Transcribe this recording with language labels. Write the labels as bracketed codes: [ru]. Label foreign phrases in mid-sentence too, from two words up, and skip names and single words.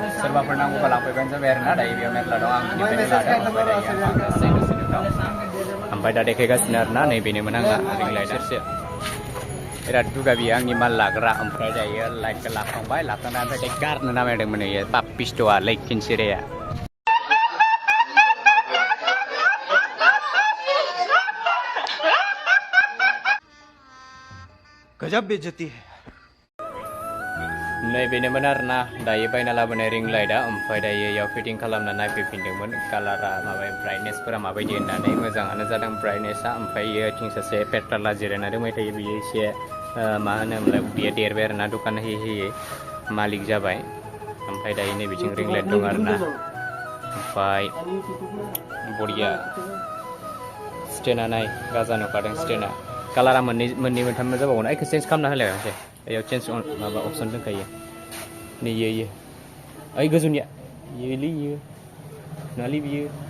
[brx] सोरबाफोर नांगौबा लांफैबानो जाबाय आरोना दायो बेयाव मेरला दं आं बेनिफ्रायनो लादों ओमफ्राय दायो आं दसेनो दं ओमफ्राय दा देखायगासिनो आरोना नैबेनोमोन आंना रिं लाइट सेरसे बिराद दुगा बियो आंनि माल लाग्रा ओमफ्राय दायो लाइटखौ लाखांबाय लाखांनानै ओमफ्राय दायो गारनो नामायदोंमोन बेयो पाप्पिस्ट'आ लैखिनसिराया [hi] गजब बेइज्जती है [brx] नैबेनोमोन आरोना दायो बायना लाबोनाय रिं लाइटआ ओमफ्राय दायो इयाव फिटिं खालामना नायफैफिनदोंमोन कालारा माबा ब्राइटनेसफोरा माबायदि होननानै मोजाङानो जादों ब्राइटनेसआ ओमफ्राय इयो थिं सासे पेट्राला जिरायना दंबाय थायो बियो एसे मा होनोमोनलाय बियो देरबाय आरोना दखान होयै होयै मालिक जाबाय ओमफ्राय दायो नैबिथिं रिं लाइट दं आरोना ओमफ्राय बरिया स्टेना नाय गाजा नुखादों स्टेना कालारा मोननै मोनथाम जाबावगोन एखौ चेन्ज खालामना होलाय मोनसे बेयाव चेन्ज माबा अपसन दंखायो नै इयो ओइ गोजौनिया इयोलै इयो नङालै बियो